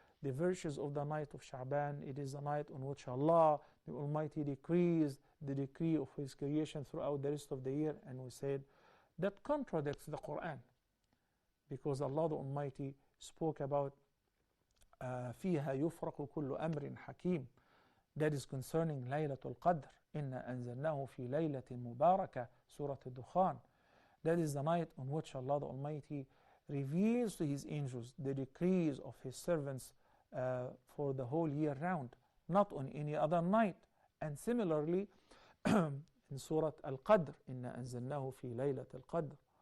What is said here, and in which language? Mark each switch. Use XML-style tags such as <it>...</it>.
<en>the virtues of the night of Sha'ban. It is the night on which Allah, the Almighty, decrees the decree of His creation throughout the rest of the year. And we said that contradicts the Quran, because Allah the Almighty spoke about</en> <ar>فيها يفرق كل أمر حكيم.</ar> <en>That is concerning Laylatul Qadr.</en> <ar>إنا أنزلناه في ليلة مباركة, Surah Al-Dukhan.</ar> <en>That is the night on which Allah the Almighty reveals to His angels the decrees of His servants for the whole year round, not on any other night. And similarly, in Surah Al-Qadr,</en> <ar>إنا أنزلناه في ليلة القدر.</ar>